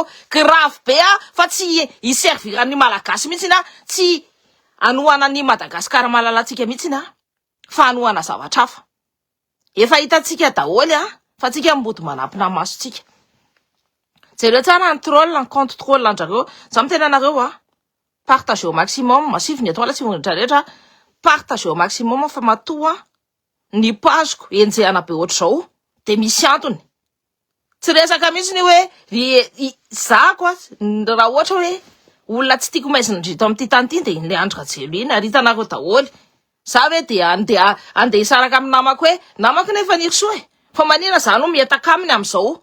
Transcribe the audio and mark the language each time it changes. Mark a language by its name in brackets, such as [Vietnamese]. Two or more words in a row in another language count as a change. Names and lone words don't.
[Malagasy] Grave be fa tsy iserviran'ny malagasy mihitsy tsy anohana ny Madagasikara malalatsika mihitsy fa anohana zavatra hafa. Efa hitantsika daholo fa tsika mbody manampina masotsika. Jereo tsara ny troll, ny [French] compte troll [Malagasy] anjareo. Za mitena anareo [French] partagez au maximum, [Malagasy] masivy ny etoile, sivy ny rehetrarehetra, [French] partagez au maximum [Malagasy] fa matoa ny pageko enjehana be ohatr'izao de misy antony. Tsy resaka mihitsy ny hoe za koa raha ohatra hoe olona tsy tiako maizina ndrito amin'ity tany ity de iny le Andry Rajoelina iny ary hitanareo daholo. Za hoe de andeha isaraka amin'ny namako hoe namako nefa nirosoa fa manina za no mietaka aminy amin'izao.